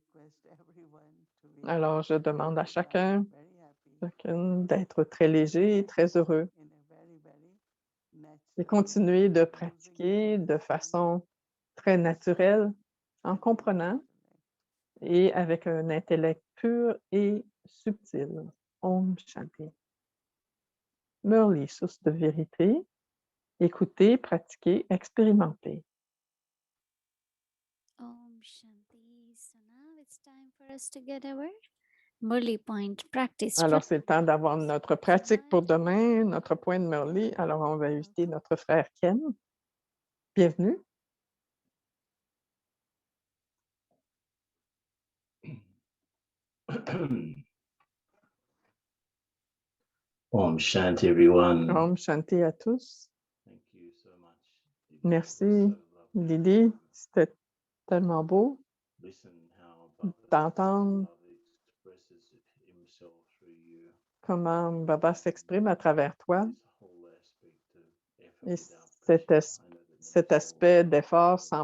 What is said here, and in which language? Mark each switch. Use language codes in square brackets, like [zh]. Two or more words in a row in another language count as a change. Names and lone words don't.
[fr] Alors je demande à chacune d'être très léger et très heureux et continuer de pratiquer de façon très naturelle, en comprenant et avec un intellect pur et subtil. [hi] ओम शांति। मुरली, [fr] source de vérité. Écoutez, pratiquez, expérimentez. [hi] ओम शांति. [en] So now it's time for us to get our Murli point practice. [fr] Alors, c'est le temps d'avoir notre pratique pour demain, notre point de Murli. Alors, on va inviter notre frère Ken. Bienvenue. [hi] ओम शांति, everyone. ओम शांति [fr] à tous. [en] Thank you so much. [fr] Merci, Lily. C'était tellement beau d'entendre comment Baba s'exprime à travers toi et cet aspect d'effort sans pression.